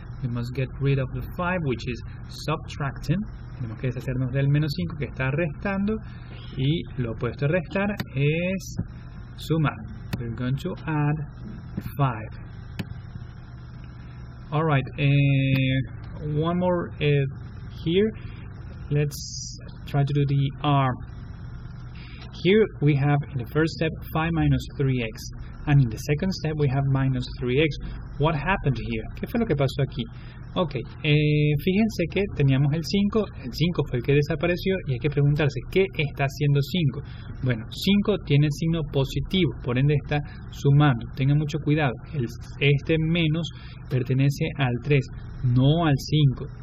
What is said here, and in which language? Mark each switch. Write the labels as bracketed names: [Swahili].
[English] We must get rid of the 5, which is subtracting. [Spanish] Tenemos que deshacernos del menos 5 que está restando, y lo opuesto a restar es sumar. [English] We're going to add 5. Alright, one more here. Let's try to do the r. Here we have in the first step 5 minus 3x, and in the second step we have minus 3x. What happened here? [Spanish] ¿Qué fue lo que pasó aquí? Ok, fíjense que teníamos el 5 fue el que desapareció y hay que preguntarse, ¿qué está haciendo 5? Bueno, 5 tiene signo positivo, por ende está sumando. Tengan mucho cuidado, este menos pertenece al 3, no al 5.